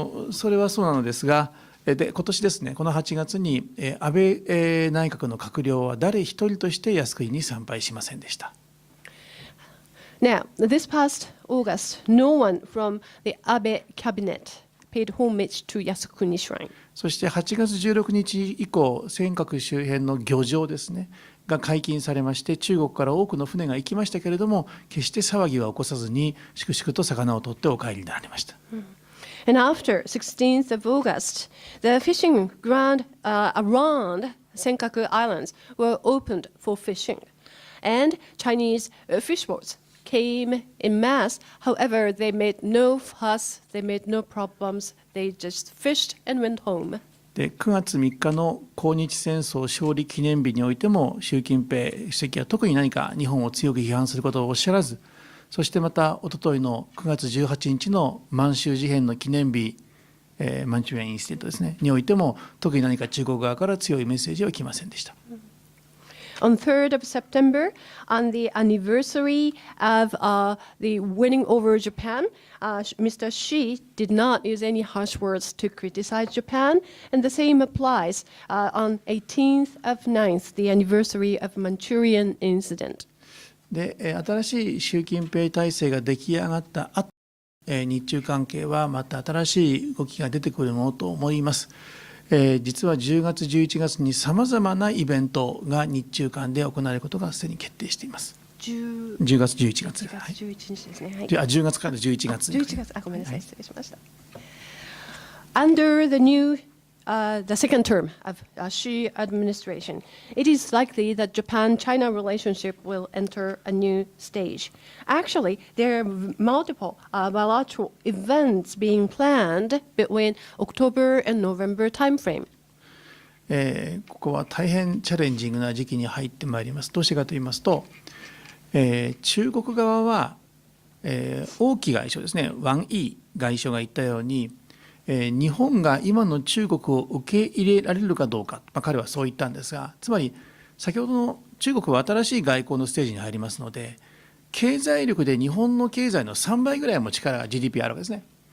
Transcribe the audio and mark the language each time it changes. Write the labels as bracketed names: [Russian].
[Japanese] それはそうなのですが、で今年ですね、この8月に安倍内閣の閣僚は誰一人として靖国に参拝しませんでした。 [English] Now, this past August, no one from the Abe cabinet paid homage to Yasukuni Shrine. [Japanese] そして8月16日以降、尖閣周辺の漁場ですね、が解禁されまして、中国から多くの船が行きましたけれども、決して騒ぎは起こさずに、粛々と魚を取ってお帰りになられました。 [English] And after 16th of August, the fishing ground around Senkaku Islands were opened for fishing, and Chinese fish boats came in mass. However, they made no fuss, they made no problems, they just fished and went home. [Japanese] で9月3日の抗日戦争勝利記念日においても、習近平主席は特に何か日本を強く批判することをおっしゃらず、そしてまたおとといの9月18日の満州事変の記念日、マンチュリアンインシデントですね、においても特に何か中国側から強いメッセージは来ませんでした。 [English] On 3rd of September, on the anniversary of the winning over Japan, Mr. Xi did not use any harsh words to criticize Japan, and the same applies on 18th of 9th, the anniversary of Manchurian incident. [Japanese] で新しい習近平体制が出来上がった後、日中関係はまた新しい動きが出てくるものと思います。実は10月、11月にさまざまなイベントが日中間で行われることがすでに決定しています。 10月、11月。 11日ですね。はい。 10月から11月。 11月、ごめんなさい、失礼しました。 [English] Under the second term of Xi administration, it is likely that Japan-China relationship will enter a new stage. Actually, there are multiple bilateral events being planned between October and November timeframe. [Japanese] ここは大変チャレンジングな時期に入ってまいります。どうしてかと言いますと、中国側は、王毅外相ですね、ワン・イー外相が言ったように、日本が今の中国を受け入れられるかどうか、彼はそう言ったんですが、つまり先ほどの中国は新しい外交のステージに入りますので、経済力で日本の経済の3倍ぐらいも力が GDP あるわけですね。